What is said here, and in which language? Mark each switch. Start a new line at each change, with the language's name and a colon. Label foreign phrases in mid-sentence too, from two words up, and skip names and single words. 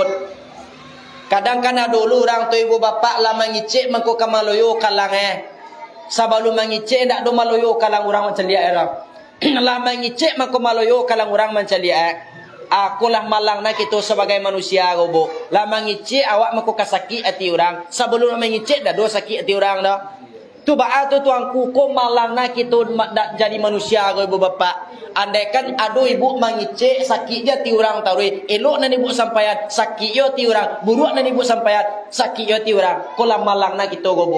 Minangkabau: Kadang-kadang dulu orang tu ibu bapa lah mengicik mengko kamaloyo kalang Sebelum mengicik ndak do maloyo kalang orang macam dia orang. Lah mengicik mengko maloyo kalang orang macam dia. Aku lah malang nak kita sebagai manusia gobo. Lah mengicik awak mengko kasakit hati orang. Sebelum mengicik dah do sakit hati orang dah. Tu ba'a tu tuanku ko malang nak kita jadi manusia go ibu bapa. Andaikan ado ibu mengicik sakit je ti orang tahu elok nan ibu sampaian sakit yo ti orang buruk nan ibu sampaian sakit yo ti orang ko lah malang nak kita go bu.